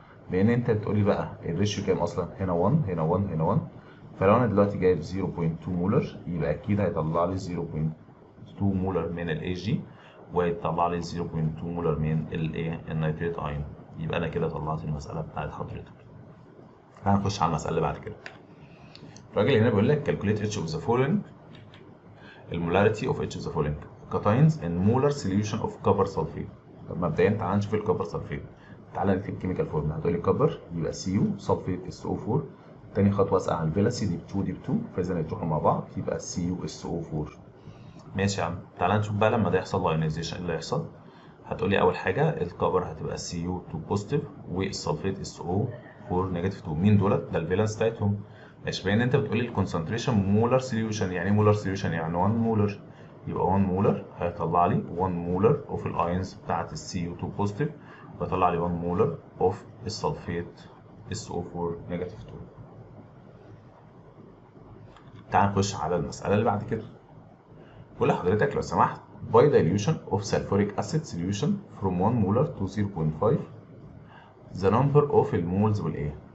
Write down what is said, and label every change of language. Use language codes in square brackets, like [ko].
[ar] لان انت بتقولي بقى الريشيو كام اصلا؟ هنا 1 هنا 1 هنا 1. فلو انا دلوقتي جايب 0.2 مولر يبقى اكيد هيطلع لي 0.2 مولر من الاي جي، ويطلع لي 0.2 مولر من الايه النيتريت ايون. يبقى انا كده طلعت المساله بتاعت حضرتك. هنخش على المساله اللي بعد كده. الراجل هنا بيقول لك [en] calculate each of the following المولاريتي of each of the following cations in molar solution of copper sulfate. [ar] طب مبدئيا تعالى نشوف الكوبر سلفيت. تعالى نكتب كيميكال فورمولا. هتقول لي كوبر يبقى CU سلفيت SO4. تاني خطوه اسال على الفيلاسي دي ب2 دي ب2، فاذا يتروحوا مع بعض يبقى CU SO4. ماشي يا عم، تعالى نشوف بقى لما ده يحصل له ايونيزيشن ايه اللي هيحصل. هتقول لي اول حاجه الكوبر هتبقى CU2 بوزيتيف والسلفيت SO4 نيجاتيف 2. مين دولت؟ ده الفالنس بتاعتهم. ماشي، باين انت بتقول لي الكونسنتريشن مولر سوليوشن. يعني ايه مولر سوليوشن؟ يعني 1 مولر. يبقى 1 مولر هيطلع لي 1 مولر اوف الايونز بتاعت الCU2 بوزيتيف، ويطلع لي 1 مولر اوف السلفيت SO4 نيجاتيف 2. تعال نخش على المساله اللي بعد كده. بقول لحضرتك لو سمحت [en] by dilution of sulfuric acid solution from 1 molar to 0.5 the number of [ar] المولز والايه.